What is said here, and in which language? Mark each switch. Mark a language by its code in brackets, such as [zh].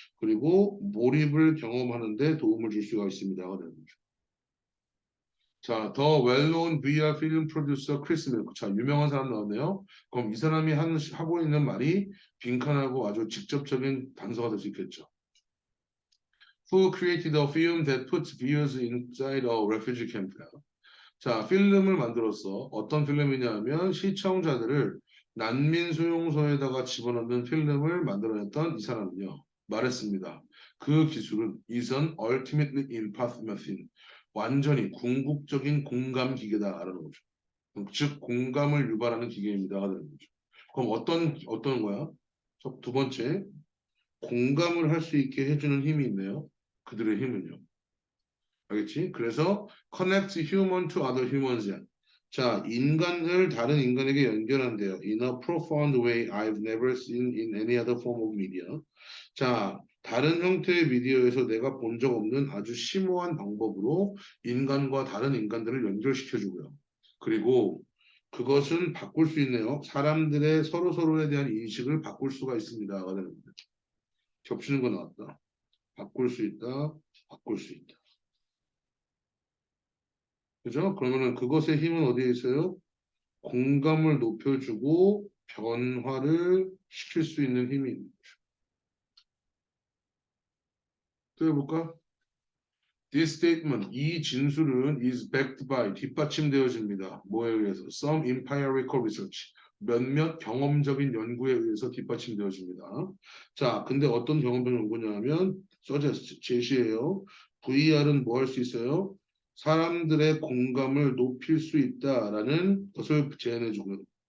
[ko] 그리고 몰입을 경험하는 데 도움을 줄 수가 있습니다. 자, 더 [en] well-known VR film producer [ko] 크리스 밀크. 자, 유명한 사람 나왔네요. 그럼 이 사람이 하고 있는 말이 빈칸하고 아주 직접적인 단서가 될 수 있겠죠. [en] Who created a film that puts viewers inside a refugee camp? [ko] 자, 필름을 만들었어. 어떤 필름이냐면 시청자들을 난민 수용소에다가 집어넣는 필름을 만들어냈던 이 사람은요. 말했습니다. 그 기술은 [en] is an ultimately empath machine. [ko] 완전히 궁극적인 공감 기계다라는 거죠. 즉 공감을 유발하는 기계입니다. 라는 거죠. 그럼 어떤 거야? 두 번째, 공감을 할 수 있게 해주는 힘이 있네요. 그들의 힘은요. 알겠지? 그래서 [en] connect human to other humans. [ko] 자, 인간을 다른 인간에게 연결한대요. [en] In a profound way I've never seen in any other form of media. [ko] 자, 다른 형태의 미디어에서 내가 본 적 없는 아주 심오한 방법으로 인간과 다른 인간들을 연결시켜주고요. 그리고 그것은 바꿀 수 있네요. 사람들의 서로에 대한 인식을 바꿀 수가 있습니다. 겹치는 거 나왔다. 바꿀 수 있다. 바꿀 수 있다. 그죠? 그러면은 그것의 힘은 어디에 있어요? 공감을 높여주고 변화를 시킬 수 있는 힘이 있는 거죠. 또 해볼까? [en] This statement, [ko] 이 진술은 [en] is backed by, [ko] 뒷받침되어집니다. 뭐에 의해서? [en] Some empirical research, [ko] 몇몇 경험적인 연구에 의해서 뒷받침되어집니다. 자, 근데 어떤 경험적 연구냐면 suggest, 제시해요. VR은 뭐 할 수 있어요? 사람들의 공감을 높일 수 있다라는 것을 제안해주고요.